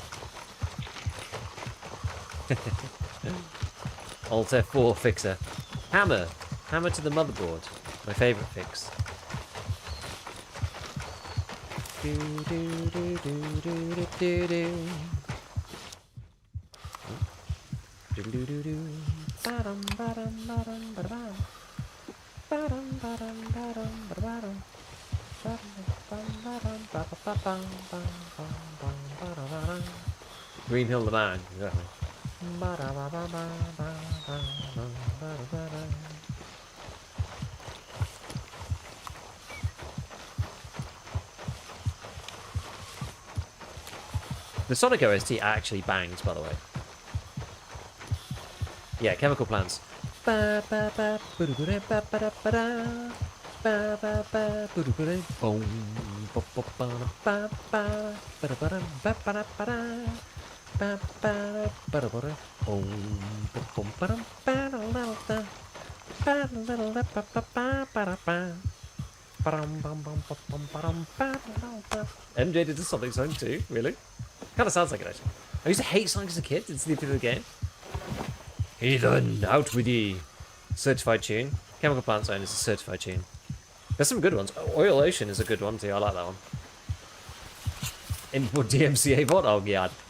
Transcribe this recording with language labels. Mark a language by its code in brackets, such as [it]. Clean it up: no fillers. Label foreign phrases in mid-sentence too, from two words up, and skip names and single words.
[en] Alt F4 fixer. Hammer. Hammer to the motherboard. My favourite fix. Do, do, do, do, do, do, do. Do, do, do, do. Ba-dum, ba-dum, ba-dum, ba-dum. Ba-dum, ba-dum, ba-dum, ba-dum. Green Hill the man, exactly. The Sonic OST actually bangs, by the way. Yeah, chemical plants. Ba ba ba ba-do-ba-da, ba ba da ba da. Ba ba ba ba-do-ba-da, boom. Ba ba ba ba ba ba-da-ba-da, ba ba da ba da. Ba ba ba-da-ba-da, boom. Ba boom ba-dum, ba-da-da-da. Ba-da-da-da, ba ba ba ba-da-ba. Ba-dum, bum, bum, bum, bum, ba-dum, ba-da-da-da. MJ did the Sonic song too, really? Kind of sounds like it actually. I used to hate Sonic as a kid. Didn't see the game. Heathen, out with ye. Certified tune. Chemical Plant Zone is a certified tune. There's some good ones. Oil Ocean is a good one too. I like that one. Import DMCA bot. Oh god.